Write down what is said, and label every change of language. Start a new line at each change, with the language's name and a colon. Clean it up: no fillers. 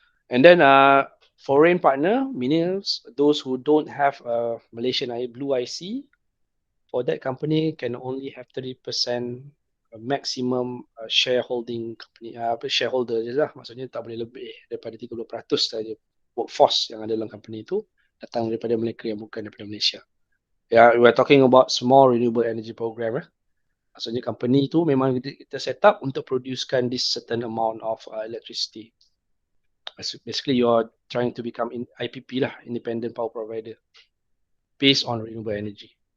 English: And then foreign partner means those who don't have a Malaysian blue IC. For that company can only have 30% maximum shareholding company shareholder je lah.
Malay: Maksudnya tak boleh lebih daripada 30% saja workforce yang ada dalam company itu datang daripada mereka yang bukan daripada Malaysia.
English: Yeah, we are talking about small renewable energy program.
Malay: Maksudnya company itu memang kita set up untuk producekan
English: this certain amount of electricity. Basically, you are trying to become IPP lah, independent power provider, based on renewable energy.